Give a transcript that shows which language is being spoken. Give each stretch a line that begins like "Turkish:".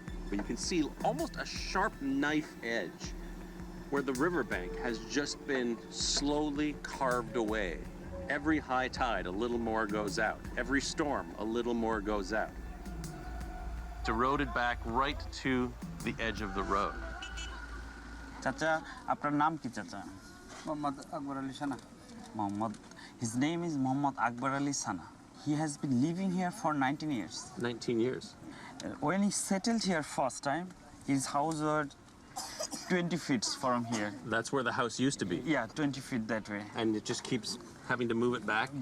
English: But you can see almost a sharp knife edge where the riverbank has just been slowly carved away. Every high tide, a little more goes out. Every storm, a little more goes out. It's eroded back right to the edge of the road.
Bangla: চাচা আপনার নাম কি চাচা মোহাম্মদ আকবর আলী সানা
English: Muhammad. His name is Muhammad Akbar Ali Sana. He has been living here for 19 years. 19 years. When he settled here first time, his house was 20 feet from here. That's where the house used to be. Yeah, 20 feet that way. And it just keeps having to move it back?